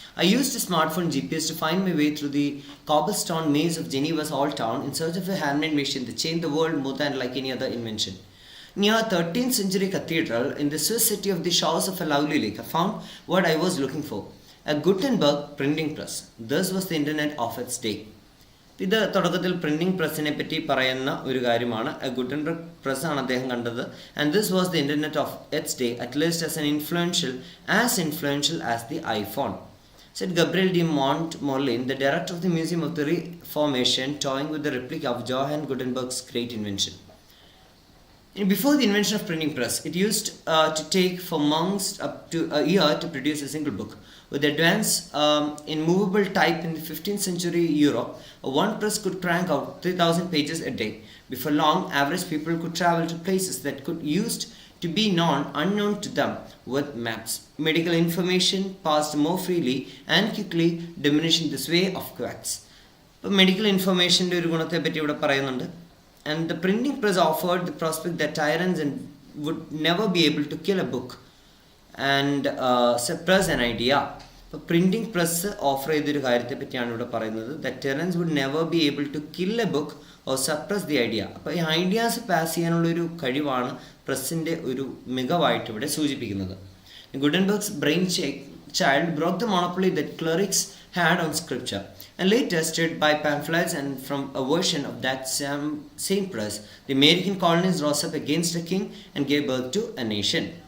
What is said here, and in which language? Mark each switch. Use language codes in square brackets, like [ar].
[en] I used a smartphone GPS to find my way through the cobblestone maze of Geneva's old town in search of a handmade machine that changed the world more than like any other invention. Near a 13th century cathedral in the Swiss city of the shores of a lovely lake, I found what I was looking for, a Gutenberg printing press. This was the internet of its day. [ml] ഇത് തുടക്കത്തിൽ printing പ്രസ്സിനെ പറ്റി പറയുന്ന ഒരു കാര്യമാണ്. Gutenberg പ്രസ്സാണ് അദ്ദേഹം കണ്ടത്. [en] And this was the internet of its day, at least as influential as the iPhone, said Gabriel de Montmorillon, the director of the Museum of the Reformation, toying with the replica of Johann Gutenberg's great invention. Before the invention of printing press, it used to take for months up to a year to produce a single book. With advance in movable type in the 15th century Europe, one press could crank out 3,000 pages a day. Before long, average people could travel to places that could used to be unknown to them with maps. Medical information passed more freely and quickly, diminishing the sway of quacks. Medical information [ml] ഒരു ഗുണത്തെ പറ്റി ഇവിടെ പറയുന്നുണ്ട്. [en] And the printing press offered the prospect that tyrants would never be able to kill a book and suppress an idea. [ml] ഇപ്പോൾ printing press offer ചെയ്തൊരു കാര്യത്തെ പറ്റിയാണ് ഇവിടെ പറയുന്നത്. [en] That tyrants would never be able to kill a book or suppress the idea. [ml] അപ്പോൾ ഈ ideas pass ചെയ്യാനുള്ളൊരു കഴിവാണ് പ്രസ്സിൻ്റെ ഒരു മികവായിട്ട് ഇവിടെ സൂചിപ്പിക്കുന്നത്. [en] Gutenberg's brain child broke the monopoly that clerics had on scripture, and later stirred by pamphlets and from a version of that same press, the American colonies rose up against the king and gave birth to a nation.